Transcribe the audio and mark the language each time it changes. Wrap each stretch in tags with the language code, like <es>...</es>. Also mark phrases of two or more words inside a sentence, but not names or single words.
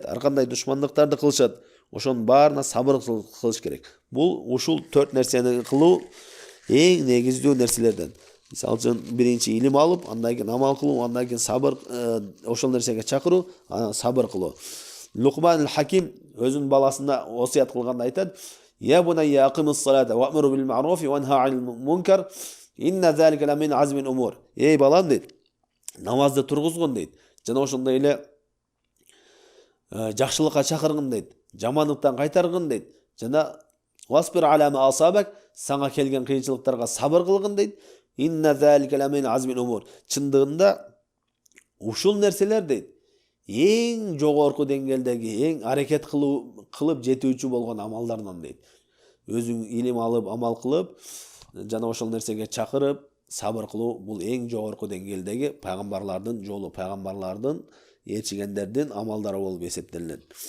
<ky>Ар кандай душмандыктарды кылышат. Ошонун баарына сабыр кылыш керек. Бул ушул 4 нерсени кылуу эң негиздүү нерселерден. Мисалы үчүн биринчи илим алып, андан кийин амал кылуу, андан кийин сабыр, ошол нерсеге чакыруу, анан сабыр кылуу. Лукман хаким өзүнүн баласына осуят кылганда айтат:</ky> <ar>يا بني أقم الصلاة وأمر بالمعروف وانه عن المنكر إن ذلك لمن عزم الأمور."</ar> <ky>Эй балам дейт, намазды тургузгун дейт. Жана ошондой эле жакшылыкка чакыргын дейт. Жамандыктан кайтаргын дейт. Жана</ky> <ar>واصبر على ما أصابك,</ar> <ky>сага келген кыйынчылыктарга сабыр кылгын дейт.</ky> <ar>إن ذلك لمن عزم الأمور.</ar> <ky>Чындыгында ушул нерселер дейт эң жогорку деңгээлдеги, эң аракет кылып жетүүчү болгон амалдардан дейт. Өзүң илим алып, амал кылып, жана ошол нерсеге чакырып, сабыр кылуу бул эң жогорку деңгээлдеги пайгамбарлардын жолу, пайгамбарлардын, элчигендердин амалдары болуп эсептелинет.</ky>